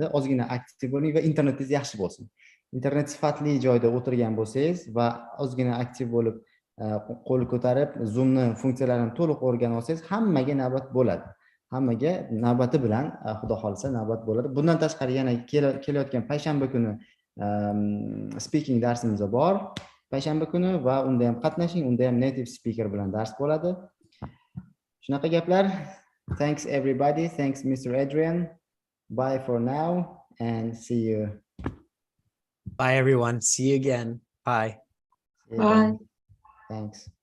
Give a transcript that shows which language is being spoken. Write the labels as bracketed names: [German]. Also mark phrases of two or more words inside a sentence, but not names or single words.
[Uzbek] Ozgina aktiv bo'ling va internetingiz yaxshi bo'lsin. Internet sifatli joyda o'tirgan bo'lsangiz va ozgina aktiv bo'lib qo'l ko'tarib Zoomni funksiyalarini to'liq o'rganib olsangiz, hammaga navbat bo'ladi. Hammaga navbati bilan xudo xolisa navbat bo'ladi. Bundan tashqari yana kelayotgan payshanba kuni speaking darsimiz bor. Payshanba kuni va unda ham qatnashing, unda ham [English] native speaker [Uzbek] bilan dars bo'ladi. Shunaqa gaplar. [English] Thanks everybody. Thanks Mr. Adrian. Bye for now and see you. Bye everyone. See you again. Bye. Bye. Thanks.